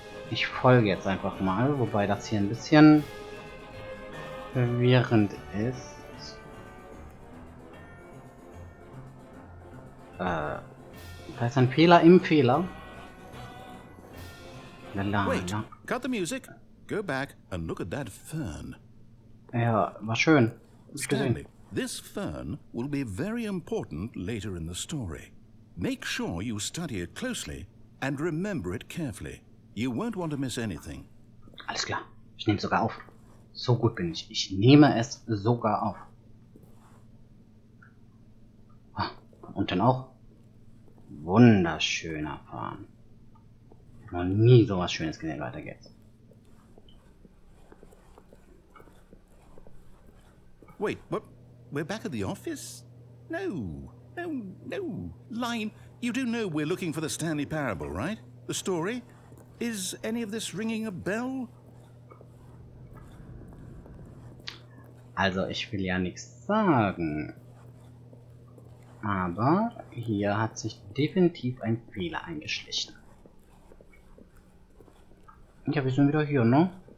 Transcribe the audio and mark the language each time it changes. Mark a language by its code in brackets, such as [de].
[de] Ich folge jetzt einfach mal, wobei das hier ein bisschen verwirrend ist. Da ist ein Fehler im Fehler. [en] Wait, cut the music. Go back and look at that fern. [de] Ja, war schön. Hab ich gesehen. [en] Stanley, this fern will be very important later in the story. Make sure you study it closely and remember it carefully. You won't want to miss anything. [de] Alles klar. Ich nehme es sogar auf. So gut bin ich. Ich nehme es sogar auf. Ah, und dann auch. Wunderschöner Farm. Noch nie sowas Schönes gesehen. Weiter geht's. [en] Wait, what? We're back at the office? No. Line, you do know we're looking for the Stanley parable, right? The story? Is any of this ringing a bell? [de] Also, ich will ja nichts sagen. Aber hier hat sich definitiv ein Fehler eingeschlichen. Ja, wir sind wieder hier, ne?